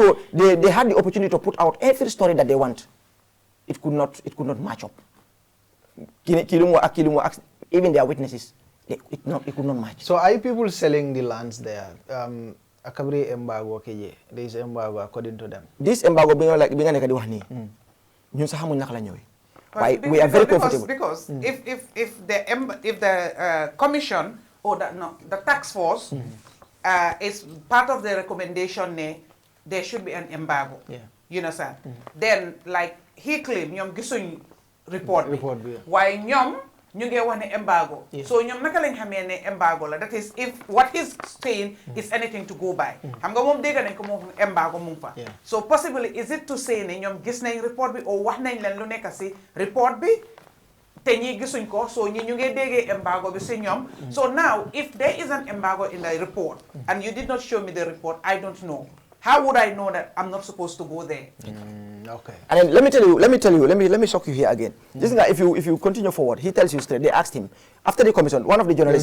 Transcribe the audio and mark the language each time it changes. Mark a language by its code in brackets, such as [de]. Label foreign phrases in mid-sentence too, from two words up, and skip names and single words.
[en] So they had the opportunity to put out every story that they want. It could not match up. Even their witnesses, it could not match. So are people selling the lands there? akabri embargo keje. There is embargo according to them. This embargo being like being [wo] nekk di wax ni. Ñun sax xamuñ naka la ñëwé. [en] Why we are very comfortable. Because if the commission or the task force is part of the recommendation, there should be an embargo. Yeah. You understand? Then, like he claimed, [wo] ñom gisuñ report. [en] Yeah. [wo] Why ñom ñu ngi wax ne embargo. So ñom naka lañ xamé ne embargo la. [en] That is, if what he's saying is anything to go by. [wo] Xam nga mom dégg nañ ko mo embargo mu fa. [en] So possibly is it to say [wo] ne ñom gis nañ report bi or wax nañ leen lu nekk ci report bi te ñi gisuñ ko, so ñi ñu ngi déggé embargo bi ci ñom. [en] So now if there is an embargo in the report and you did not show me the report, I don't know. How would I know that I'm not supposed to go there? Okay. And then let me shock you here again. This guy, if you continue forward, he tells you straight. They asked him after the commission. One of the journalists